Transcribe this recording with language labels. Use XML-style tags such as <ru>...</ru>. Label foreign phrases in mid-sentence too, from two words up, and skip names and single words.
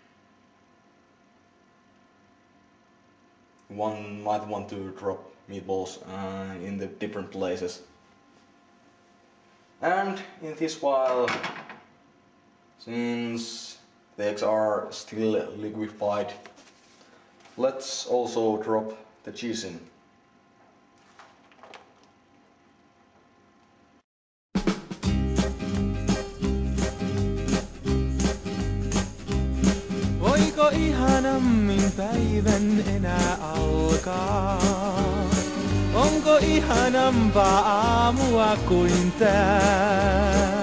<en>One might want to drop meatballs in the different places. And in this while, since the eggs are still liquefied, let's also drop the cheese in.</en> <fi>Voiko ihanammin päivän enää alkaa? Onko ihanampaa aamua kuin tää?</fi>